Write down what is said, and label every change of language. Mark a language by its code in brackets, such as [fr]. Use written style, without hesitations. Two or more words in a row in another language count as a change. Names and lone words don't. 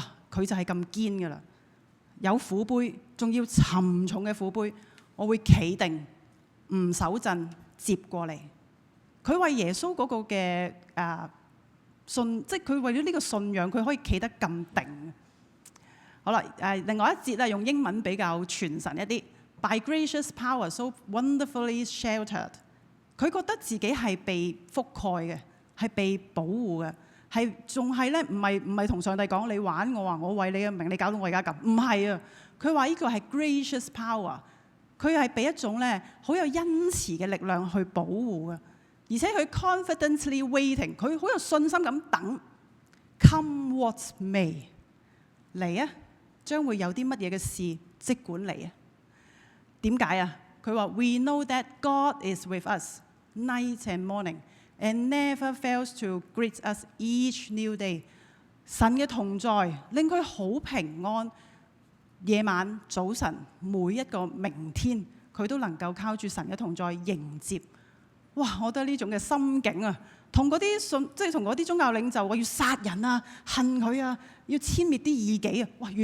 [yue] 佢就係咁堅㗎啦，有苦杯，仲要沉重嘅苦杯，我會企定，唔手震，接過嚟。佢為耶穌嗰個嘅信，即係佢為咗呢個信仰，佢可以企得咁定。好啦，另外一節咧用英文比較傳神一啲。 [en] By gracious power, so wonderfully sheltered。 [yue] 佢覺得自己係被覆蓋嘅，係被保護嘅，係仲係咧唔係同上帝講你玩我啊，我為你嘅名，你搞到我而家咁，唔係啊！佢話呢個係 [en] gracious power， [yue] 佢係俾一種咧好有恩慈嘅力量去保護嘅，而且佢 [en] confidently waiting， [yue] 佢好有信心咁等 [en] come what may [yue] 嚟啊，將會有啲乜嘢嘅事即管嚟啊！點解啊？佢話 [en] We know that God is with us night and morning and never fails to greet us each new day。 [yue] 神嘅同在令佢好平安，夜晚早晨每一個明天，佢都能夠靠住神嘅同在迎接。哇！我覺得呢種嘅心境啊，同嗰啲即係同嗰啲宗教領袖話要殺人啊、恨佢啊、要殲滅啲異己啊，哇！